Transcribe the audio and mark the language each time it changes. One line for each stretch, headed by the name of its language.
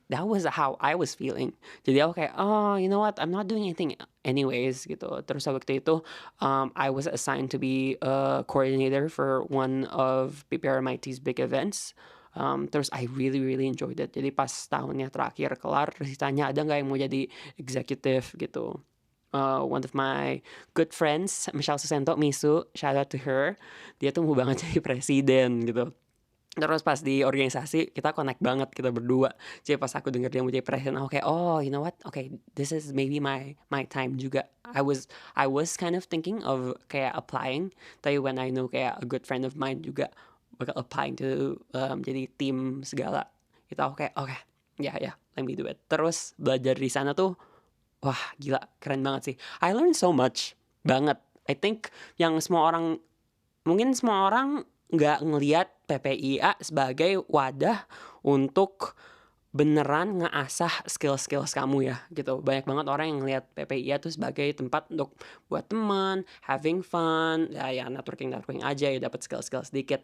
English: That was how I was feeling.
Indonesian: Jadi aku kayak,
English: you know what? I'm not doing anything anyways gitu.
Indonesian: Terus waktu itu,
English: I was assigned to be a coordinator for one of PPRMIT's big events.
Indonesian: Terus
English: I really really enjoyed it.
Indonesian: Jadi pas tahunnya terakhir kelar, terus ditanya ada nggak yang mau jadi executive gitu.
English: One of my good friends, Michelle Susento, Misu, shout out to her.
Indonesian: Dia tuh mau banget jadi presiden gitu. Terus pas di organisasi kita connect banget kita berdua. Jadi pas aku denger dia mau jadi presiden, aku kayak
English: you know what? Okay, this is maybe my time
Indonesian: juga.
English: I was kind of thinking of kayak applying. Tapi when I know kayak a good friend of mine
Indonesian: juga bakal
English: applying to jadi tim segala.
Indonesian: Itu aku kayak
English: okay, yeah, let me do it.
Indonesian: Terus belajar di sana tuh wah gila, keren banget sih.
English: I learned so much banget.
Indonesian: I think yang mungkin semua orang nggak ngelihat PPIA sebagai wadah untuk beneran ngeasah skills kamu ya gitu. Banyak banget orang yang ngelihat PPIA tuh sebagai tempat untuk buat teman,
English: having fun,
Indonesian: ya networking aja ya dapat skill sedikit.